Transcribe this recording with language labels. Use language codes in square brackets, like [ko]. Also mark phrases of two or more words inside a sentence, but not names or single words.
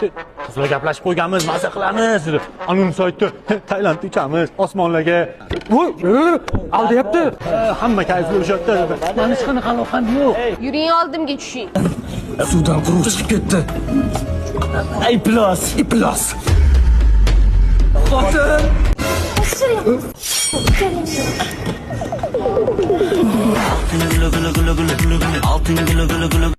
[uz] Qizlar gaplashib qo'yganmiz, mazza qilamiz dedi. Anunsi aytdi, Tailand uchamiz osmonlarga. Voy, aldayapti. Hamma kayfli o'shatda dedi. Meni hech qanaqa aloqam yo'q. Yuring oldimga tushing. Suvdan quruq chiqib ketdi. Iplos. Xotin. [tr] Altın gülü gülü gülü gülü gülü. Altın gülü gülü gülü.